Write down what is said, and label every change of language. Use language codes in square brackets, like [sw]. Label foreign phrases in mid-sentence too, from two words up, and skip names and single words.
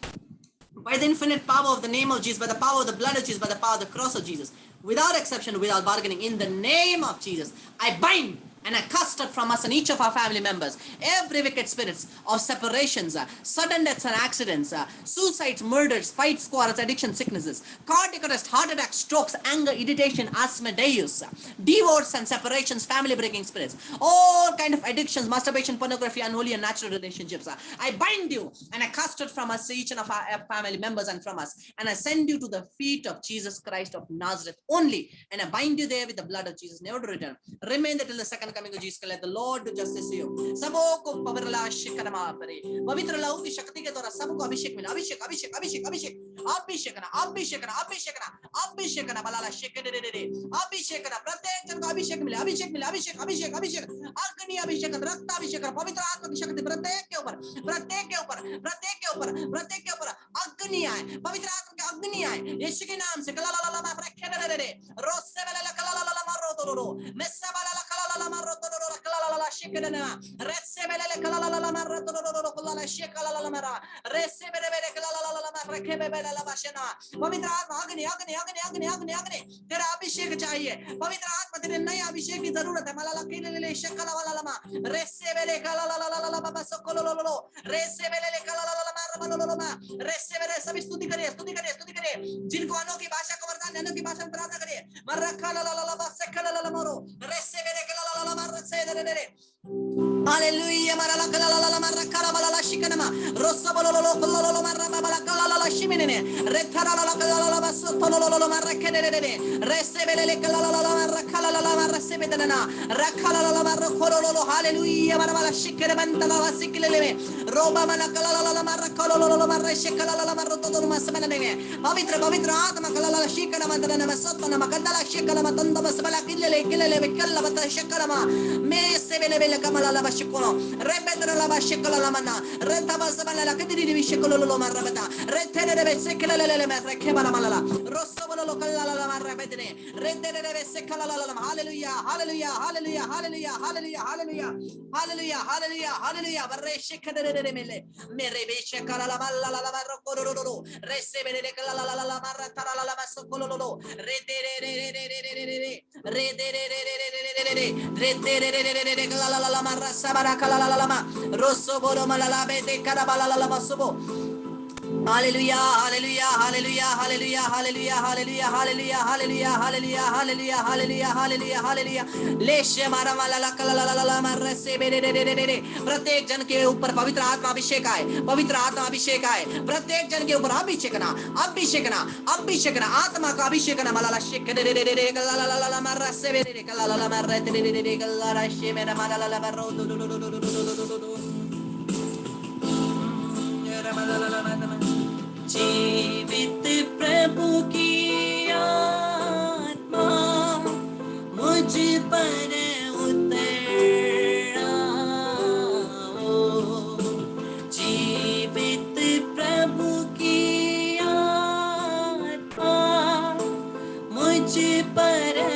[en] By the infinite power of the name of Jesus, by the power of the blood of Jesus, by the power of the cross of Jesus, without exception, without bargaining, in the name of Jesus, I bind and I cast out from us and each of our family members every wicked spirits of separations, sudden deaths and accidents, suicides, murders, fights, quarrels, addiction, sicknesses, cardiac arrest, heart attacks, strokes, anger, irritation, asthma, divorce and separations, family breaking spirits, all kind of addictions, masturbation, pornography, unholy and natural relationships. I bind you and I cast it from us, each and of our family members and from us, and I send you to the feet of Jesus Christ of Nazareth only, and I bind you there with the blood of Jesus, never to return. Remain there till the second coming of Jesus. Let the Lord do justice to you. [hi] सबों को पवित्र अभिषेक करमा करे, पवित्र लहू की शक्ति के द्वारा सबको अभिषेक मिला, अभिषेक अभिषेक अभिषेक अभिषेक अभिषेक करना, अभिषेक करना, अभिषेक करना, अभिषेक करना, बलाला शेक दे दे दे, अभिषेक करना, प्रत्येक जन को अभिषेक मिले, अभिषेक मिले, अभिषेक अभिषेक अभिषेक, अग्नि अभिषेक, रक्त अभिषेक, पवित्र आत्मा की शक्ति प्रत्येक के ऊपर, प्रत्येक के ऊपर, प्रत्येक के ऊपर, प्रत्येक के ऊपर अग्नि आए, पवित्र आत्मा की अग्नि आए, यीशु के नाम से। कला ला ला ला रखे दे दे दे, रोसे वाला कला ला ला ला मारो तो रो, मेसा वाला कला ला ला मारो तो रो, कला ला ला शेक दे ना, रेसे वाला कला ला ला मारो तो रो, कला ला शेक ला ला मारा, रेसे वाले कला ला ला ला रखे वाला ला बशना। पवित्र आत्मा अग्नि अग्नि अग्नि अग्नि अग्नि अग्नि, तेरा अभिषेक चाहिए, पवित्र आत्मा तेरे नए अभिषेक की जरूरत है। मला के ले शक्ला वाला लमा, रेसे वाले कला ला ला ला बाबा सको लो लो लो, रेसे वाले कला ला ला ला मारो लो लो लो, रेसे वाले सभी स्तुति करिए, स्तुति करिए, स्तुति करिए, जिनको अनोखी भाषा का वरदान, अनोखी भाषा में प्रार्थना करिए। मर्रा कला ला ला ला बाबा सकला ला ला मारो, रेसे वाले कला ला ला ला मारो से दे दे दे। Hallelujah, marala kala la la marra kala bala la shikanama, rosso bolo lo lo marra bala kala la shiminene, retara la kala la basso tolo lo marra kedere, recebele le kala la marra kala la marra sebedana, rakala la marra kolo lo, hallelujah, marra bala shikere bandala la sikilele, roba mala kala la marra kolo lo marra shikala la marra todo masmanene, पवित्र पवित्र आत्मा kala la shikana mandana masotana makandala shikala matanda masbala kilele kalla bata shikala ma, me sebele bele kamala la shikono, rebedra la shikola la mana, retabasabala la kediri di shikolo lo marabata, retere de sekala le matre kebala malala, rosobolo lo kala la marabedene, retere de sekala la, hallelujah, hallelujah, hallelujah, hallelujah, hallelujah, hallelujah, hallelujah, hallelujah, hallelujah, barre shikadere de mele, merebe shikala la mala la marokoro, resebele kala la maratara la masokolo lo, retere la marra sabara kala la lama rosso boro malala bete karabala la lama subo. Hallelujah, hallelujah, hallelujah, hallelujah, hallelujah, hallelujah, hallelujah, hallelujah, hallelujah, hallelujah, hallelujah, hallelujah, hallelujah. लेशे मारा माला ला कला ला ला ला मारे से बेरे रे रे रे रे, प्रत्येक जन के ऊपर पवित्र आत्मा अभिषेक आए, पवित्र आत्मा अभिषेक आए, प्रत्येक जन के ऊपर अभिषेक ना, अभिषेक ना, अभिषेक ना, आत्मा का अभिषेक ना, माला ला शेक रे रे रे रे कला ला ला ला मारे से बेरे रे कला ला ला मारे रे रे रे कला ला शे मेरा माला ला ला मारो दो दो दो दो दो दो दो दो जीवित प्रभु की आत्मा मुझ पर उतर आओ, जीवित प्रभु की आत्मा मुझ पर